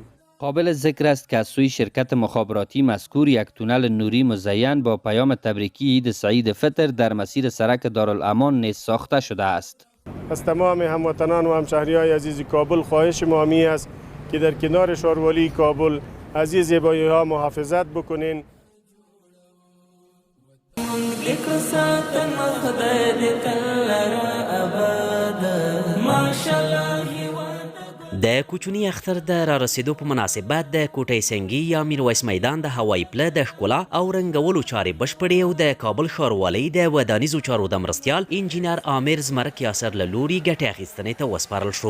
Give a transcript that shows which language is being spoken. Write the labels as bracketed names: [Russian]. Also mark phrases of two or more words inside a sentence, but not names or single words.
[Persian] قابل ذکر است که از سوی شرکت مخابراتی مذکور یک تونل نوری مزین با پیام تبریکی عید سعید فطر در مسیر سرک دارالامان نیز ساخته شده است. از تمام هموطنان و همشهری های عزیز کابل خواهش ما می است که در کنار شاروالی کابل از این زیبایی ها محافظت بکنین. [Pashto] د کوچني اختر د را رسیدو په مناسبت د کوټی سنگي یا میرویس میدان د هوایي پله د ښکلا او رنګولو چارې بشپړې او د کابل ښاروالۍ د ودانیزو چارو د مرستیال انجینر عامر زمرک یاسر له لوري ګټې اخیستنې ته وسپارل شو.